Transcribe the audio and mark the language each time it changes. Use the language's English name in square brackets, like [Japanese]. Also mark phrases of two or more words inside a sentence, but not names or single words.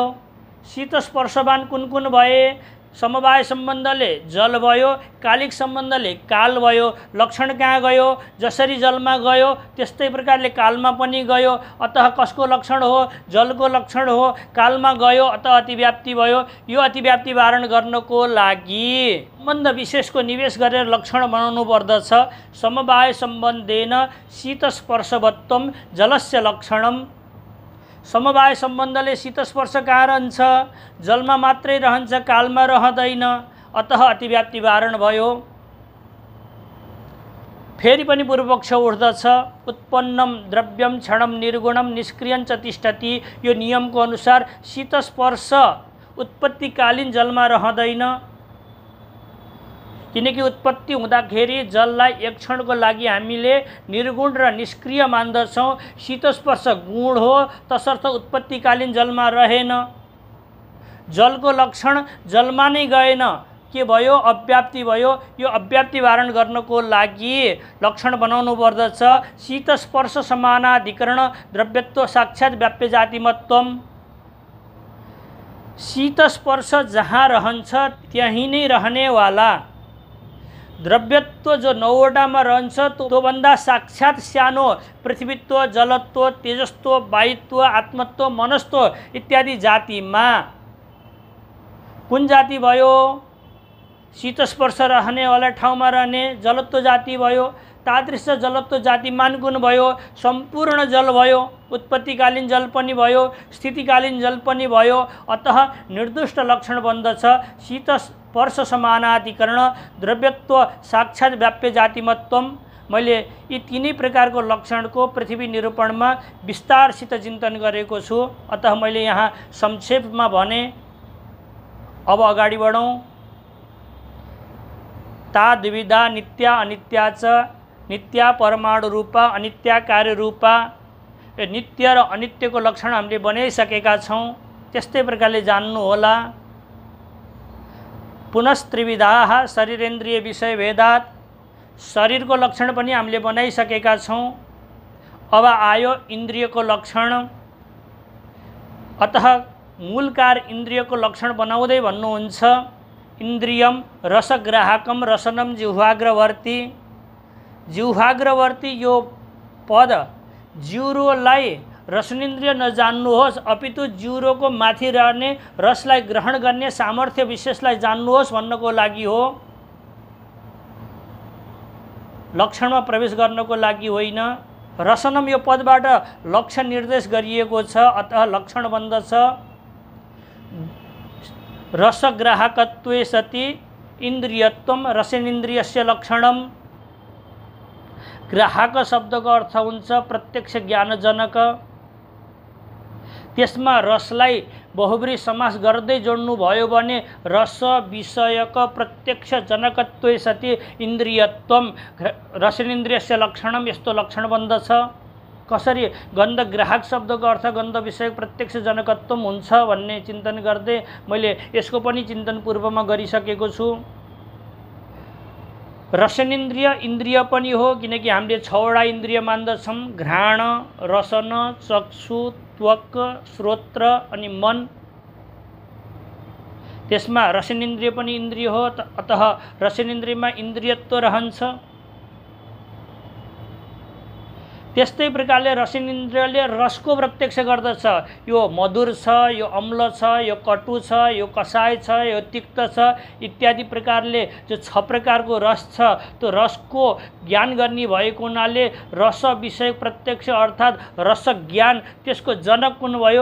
[Nepali] शीत स्पर्शवान कुन कुन भए? समवाय सम्बन्धले जल भयो, कालिक सम्बन्धले काल भयो। लक्षण कहाँ गयो? जसरी जलमा गयो त्यस्तै प्रकारले कालमा पनि गयो। अतः कसको लक्षण हो? जलको लक्षण हो। कालमा गयो, अतः अतिव्याप्ति भयो। यो अतिव्याप्ति वारण गर्नको लागि सम्बन्ध विशेषको निवेश गरेर लक्षण बनाउनु पर्दछ। [Sanskrit] समवाय सम्बन्धेन शीत स्पर्शवत्वम जलस्य लक्षणम। [Nepali] समवाय सम्बन्धले शीत स्पर्श कहाँ रहन्छ? जलमा मात्रै रहन्छ, कालमा रहँदैन। अतः अतिव्याप्ति वारण भयो। फेरि पनि पूर्वपक्ष उठ्दछ, [Sanskrit] उत्पन्नम द्रव्यम क्षणम निर्गुणम निष्क्रियं च तिष्ठति। [Nepali] यो नियमको अनुसार शीतस्पर्श उत्पत्तिकालीन जलमा रहँदैन, किनकि उत्पत्ति हुँदाखेरि जललाई एक क्षणको लागि हामीले निर्गुण र निष्क्रिय मान्दछौँ। शीतस्पर्श गुण हो, तसर्थ उत्पत्तिकालीन जलमा रहेन। जलको लक्षण जलमा नै गएन, के भयो? अव्याप्ति भयो। यो अव्याप्ति वारण गर्नको लागि लक्षण बनाउनु पर्दछ [Sanskrit] शीतस्पर्श समानाधिकरण द्रव्यत्व साक्षात् व्याप्य जातिमत्वम। [Nepali] शीतस्पर्श जहाँ रहन्छ त्यहीँ नै रहनेवाला द्रव्यत्व जो 9वटामा रहन्छ त्योभन्दा साक्षात् सानो पृथ्वीत्व, जलत्व, तेजस्त्व, वायुत्व, आत्मत्व, मनस्त्व इत्यादि जातिमा कुन जाति भयो? शीतस्पर्श रहनेवाला ठाउँमा रहने जलत्व जाति भयो। तादृश जलत्व जातिमान कुन भयो? सम्पूर्ण जल भयो, उत्पत्तिकालीन जल पनि भयो, स्थितिकालीन जल पनि भयो। अतः निर्दिष्ट लक्षण बन्दछ [Sanskrit] शीतस्पर्श समानाधिकरण द्रव्यत्व साक्षात् व्याप्य जातिमत्वम। [Nepali] मैले यी तीनै प्रकारको लक्षणको पृथ्वी निरूपणमा विस्तारसित चिन्तन गरेको छु। अतः मैले यहाँ संक्षेपमा भने। अब अगाडि बढौँ। [Sanskrit] ता द्विविधा नित्या अनित्या च, नित्या परमाणु रूपा अनित्या कार्य रूपा। [Nepali] नित्य र अनित्यको लक्षण हामीले बनाइसकेका छौँ, त्यस्तै प्रकारले जान्नु होला। [Sanskrit] पुनस्त्रिविधाः शरीरेन्द्रिय विषय भेदात्, [Nepali] शरीरको लक्षण पनि हामीले बनाइसकेका छौँ। अब आयो इन्द्रियको लक्षण। अतः मूलकार इन्द्रियको लक्षण बनाउँदै भन्नुहुन्छ, [Sanskrit] इन्द्रियम रसग्राहकम रसनम जिह्वाग्रवर्ती। [Nepali] जिह्वाग्रवर्ती यो पद जिउरोलाई रसनेन्द्रिय नजान्नुहोस्, अपितु जिउरोको माथि रहने रसलाई ग्रहण गर्ने सामर्थ्य विशेषलाई जान्नुहोस् भन्नको लागि हो, लक्षणमा प्रवेश गर्नको लागि होइन। रसनम यो पदबाट लक्षण निर्देश गरिएको छ, अतः लक्षण बन्दछ [Sanskrit] रसग्राहकत्वे सति इन्द्रियत्वम रसनेन्द्रियस्य लक्षणम। [Nepali] ग्राहक शब्दको अर्थ हुन्छ प्रत्यक्ष ज्ञानजनक। त्यसमा रसलाई बहुब्री समास गर्दै जोड्नु भयो भने [Sanskrit] रस विषयक प्रत्यक्ष जनकत्वे सति इन्द्रियत्वम रसनेन्द्रियस्य लक्षणम, [Nepali] यस्तो लक्षण बन्दछ। कसरी? गन्ध ग्राहक शब्दको अर्थ गन्ध विषयक प्रत्यक्ष जनकत्व हुन्छ भन्ने चिन्तन गर्दै मैले यसको पनि चिन्तन पूर्वमा गरिसकेको छु। रसनेन्द्रिय इन्द्रिय पनि हो, किनकि हामीले 6वटा इन्द्रिय मान्दछौँ, घ्राण, रसन, चक्षु, त्वक, श्रोत्र अनि मन। त्यसमा रसनेन्द्रिय पनि इन्द्रिय हो, अतः रसनेन्द्रियमा इन्द्रियत्व रहन्छ। त्यस्तै प्रकारले रसनेन्द्रियले रसको प्रत्यक्ष गर्दछ। यो मधुर छ, यो अम्ल छ, यो कटु छ, यो कसाय छ, यो तिक्त छ इत्यादि प्रकारले जो 6 प्रकारको रस छ, त्यो रसको ज्ञान गर्ने भएको हुनाले रस विषय प्रत्यक्ष अर्थात् रस ज्ञान, त्यसको जनक कुन भयो?